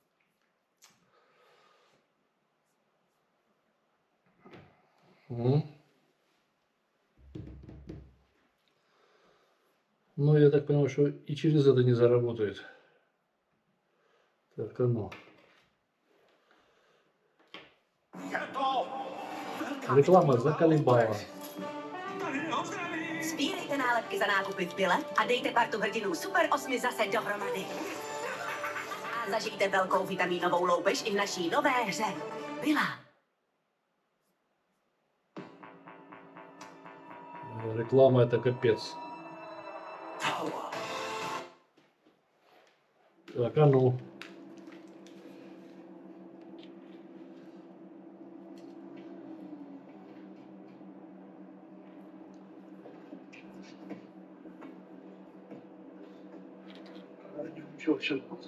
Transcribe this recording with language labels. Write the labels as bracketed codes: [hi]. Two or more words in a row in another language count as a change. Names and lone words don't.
[ru] Ну, я так понимаю, что и через это не заработает. Так, оно. [cs] Reklama zakalimbala. Sbírejte nálepky za nákupy v Bile a dejte partu hrdinů Super 8 zase dohromady. A zažijte velkou vitamínovou loupež i v naší nové hře Bila. [ru] Реклама это капец. Так, а ну. Что сейчас будет?